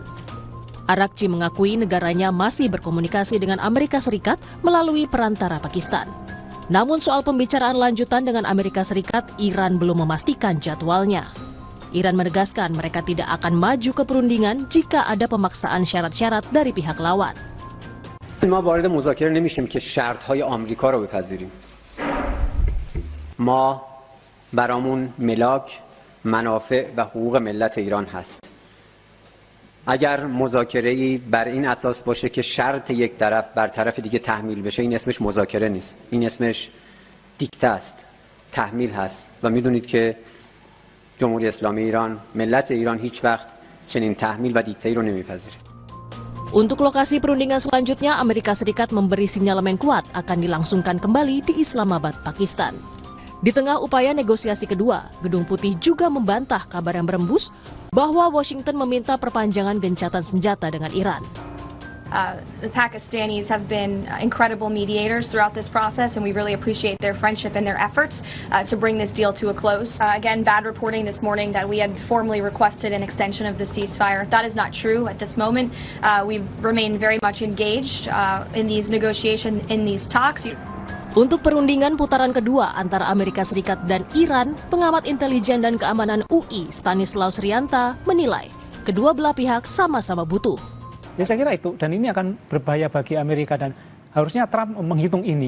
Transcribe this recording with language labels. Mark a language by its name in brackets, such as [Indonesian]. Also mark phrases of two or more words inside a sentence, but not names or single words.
[Indonesian] Araghchi mengakui negaranya masih berkomunikasi dengan Amerika Serikat melalui perantara Pakistan. Namun soal pembicaraan lanjutan dengan Amerika Serikat, Iran belum memastikan jadwalnya. Iran menegaskan mereka tidak akan maju ke perundingan jika ada pemaksaan syarat-syarat dari pihak lawan. [Persian] ما وارد مذاکره نمیشیم که شرط‌های آمریکا رو بپذیریم. ما برامون ملاک، منافع و حقوق ملت ایران هست. اگر مذاکره‌ای بر این اساس باشه که شرط یک طرف بر طرف دیگه تحمیل بشه، این اسمش مذاکره نیست. این اسمش دیکته است، تحمیل هست و میدونید که جمهوری اسلامی ایران، ملت ایران هیچ وقت چنین تحمیل و دیکته‌ای رو نمیپذیره. [Indonesian] Untuk lokasi perundingan selanjutnya, Amerika Serikat memberi sinyalemen kuat akan dilangsungkan kembali di Islamabad, Pakistan. Di tengah upaya negosiasi kedua, Gedung Putih juga membantah kabar yang berembus bahwa Washington meminta perpanjangan gencatan senjata dengan Iran. [English] The Pakistanis have been incredible mediators throughout this process, and we really appreciate their friendship and their efforts to bring this deal to a close. Again, bad reporting this morning that we had formally requested an extension of the ceasefire. That is not true at this moment. We've remained very much engaged in these negotiations, in these talks. [Indonesian] Untuk perundingan putaran kedua antara Amerika Serikat dan Iran, pengamat intelijen dan keamanan UI Stanislaus Rianta menilai kedua belah pihak sama-sama butuh. Ya saya kira itu, dan ini akan berbahaya bagi Amerika, dan harusnya Trump menghitung ini.